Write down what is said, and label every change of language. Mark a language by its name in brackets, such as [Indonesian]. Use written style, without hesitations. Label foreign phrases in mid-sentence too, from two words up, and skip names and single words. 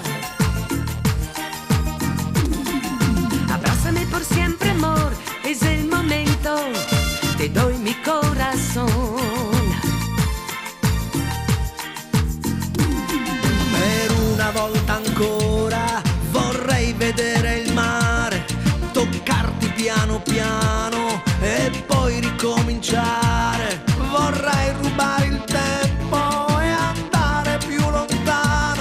[Spanish] Abrázame por siempre, amor, es el momento, te doy mi corazón. [Italian] Per una volta ancora vorrei vedere il mare, toccarti piano piano e poi ricominciare. Vorrei rubare il tempo e andare più lontano.